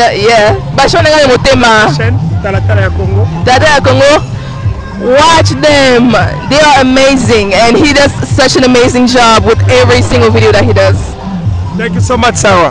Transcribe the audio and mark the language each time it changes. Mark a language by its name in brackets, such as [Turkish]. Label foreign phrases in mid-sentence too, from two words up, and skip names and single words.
[English] Yeah. [Lingala] Bashone nga motema. Talatala ya Congo. Talatala ya Congo. [English] Watch them. They are amazing, and he does such an amazing job with every single video that he does. Thank you so much, Sarah.